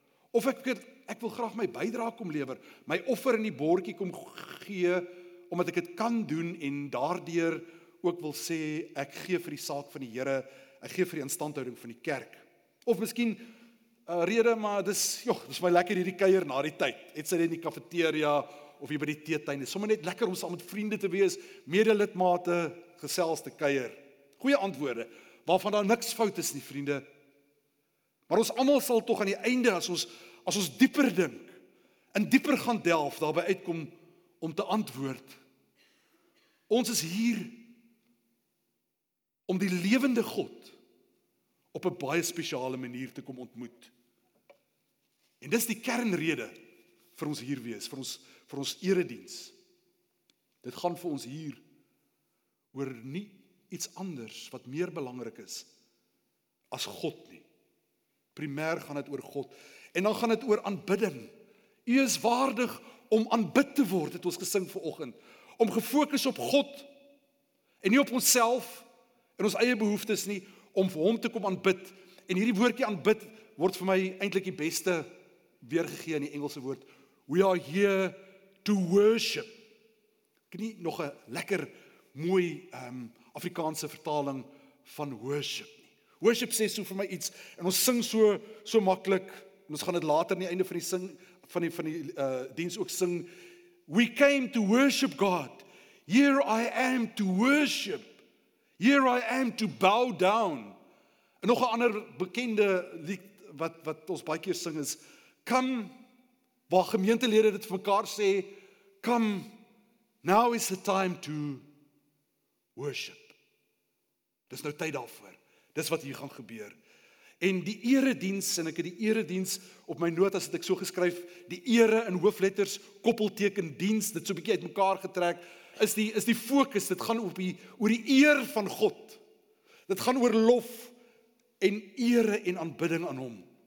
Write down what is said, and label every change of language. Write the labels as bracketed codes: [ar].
[af] Of ek wil graag my bydrae kom lewer, my offer in die bordjie kom gee omdat ek dit kan doen en daardeur ook wil sê ek gee vir die saak van die Here, ek gee vir die instandhouding van die kerk. Of miskien 'n rede, maar dis my lekker hierdie kuier na die tyd. Het sy dit in die kafeteria of hier by die teetuin. Sommige net lekker om saam met vriende te wees, medelidmate, gesels te kuier. Goeie antwoorde, waarvan daar niks fout is nie, vriende. Maar ons almal sal tog aan die einde, as ons dieper dink, en dieper gaan delf, daarby uitkom om te antwoord. Ons is hier om die lewende God op 'n baie spesiale manier te kom ontmoet. En dis die kernrede vir ons hier wees, vir ons erediens. Dit gaan vir ons hier oor nie iets anders wat meer belangrik is as God nie. Primêr gaan dit oor God. En dan gaan dit oor aanbidding. U is waardig om aanbid te word, het ons gesing vanoggend. Om gefokus op God en nie op onsself en ons eie behoeftes nie, om vir hom te kom aanbid. En hierdie woordjie aanbid word vir my eintlik die beste weergegee in die Engelse woord. [en] We are here to worship. [af] Ek het nie nog 'n lekker mooi Afrikaanse vertaling van worship nie. Worship sê so vir my iets en ons sing so maklik. Ons gaan dit later aan die einde van die sing van die diens ook sing. [en] We came to worship God. Here I am to worship. Here I am to bow down. [af] En nog 'n ander bekende lied wat ons baie keer sing is, kom, waar gemeentelede dit vir mekaar sê, kom, [en] now is the time to worship. [af] Dis nou tyd daarvoor. Dis wat hier gaan gebeur. En die erediens, en ek het die erediens op my notas, het ek so geskryf, die ere in hoofletters, koppelteken, diens, dit so 'n bietjie uit mekaar getrek, is die fokus, dit gaan oor die eer van God. Dit gaan oor lof en ere en aanbidding aan hom.